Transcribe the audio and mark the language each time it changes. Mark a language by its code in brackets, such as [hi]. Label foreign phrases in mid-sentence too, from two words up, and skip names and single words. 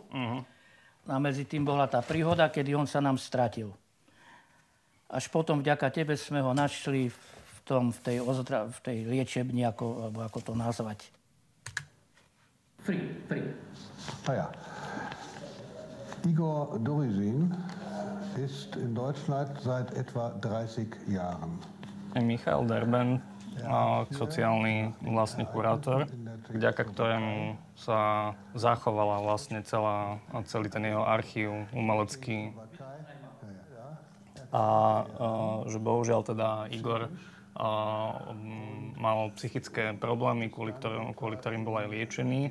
[sk] A medzi tým bola tá príhoda, kedy on sa nám stratil. Až potom vďaka tebe sme ho našli v tej liečebni, alebo ako to nazvať. Free. [de] Ja. Igor Ďurišin ist in Deutschland seit etwa 30 Jahren. [sk] Michal Derben, sociálny vlastne kurátor, vďaka ktorému sa zachovala vlastne celý ten jeho archív umelecký. A že bohužiaľ teda Igor mal psychické problémy, kvôli ktorým bol aj liečený.